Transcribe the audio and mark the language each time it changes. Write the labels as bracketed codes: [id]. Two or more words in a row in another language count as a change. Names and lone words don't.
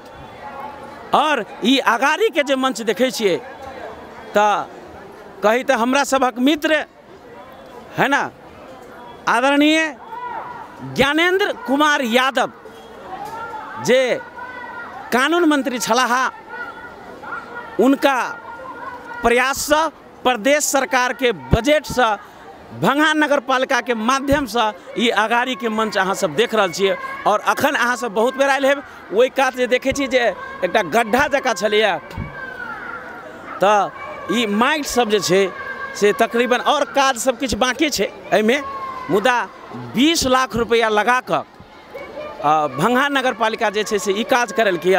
[mai] और ई अगाड़ी के जे मंच देखे छिए तो कही तो हमरा सबक मित्र है ना आदरणीय ज्ञानेंद्र कुमार यादव जे कानून मंत्री छलाहा, उनका प्रयास से प्रदेश सरकार के बजट से भंगा नगर पालिका के माध्यम से ये अगाड़ी के मंच अहाँ सब देख रहल छिए। और अखन अहाँ सब बहुत बेर आयल हेब, ओई कात जे देखे छी जे एकटा गड्ढा जका छलिए तो ये माइट सब जे छे से तकरीबन और काज सब किछ बाकी छे। एहिमे मुदा 20 लाख रुपया लगा कर भंगा नगर पालिका जे छे से ई काज करल किया।